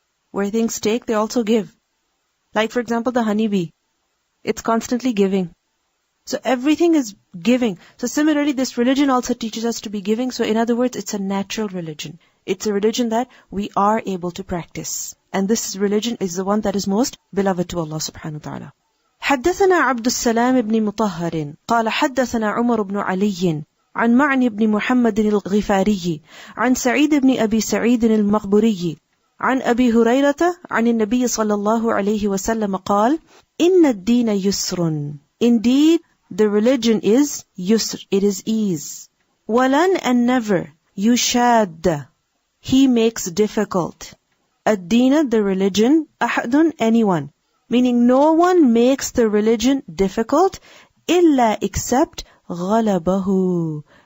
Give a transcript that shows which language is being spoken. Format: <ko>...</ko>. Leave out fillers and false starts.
<en>Where things take, they also give. Like for example, the honeybee. It's constantly giving. So everything is giving. So similarly, this religion also teaches us to be giving. So in other words, it's a natural religion. It's a religion that we are able to practice. And this religion is the one that is most beloved to Allah subhanahu wa ta'ala.</en> <ar>حدثنا عبد السلام بن مطهر قال حدثنا عمر بن علي عن معن بن محمد الغفاري عن سعيد بن أبي سعيد المقبري عن أبي هريرة عن النبي صلى الله عليه وسلم قال إن الدين يسر.</ar> <en>Indeed, the religion is yusr, it is ease. Walan, and never, yushad, he makes difficult. Ad-dina, the religion, ahadun, anyone. Meaning no one makes the religion difficult, illa except ghalabahu.</en>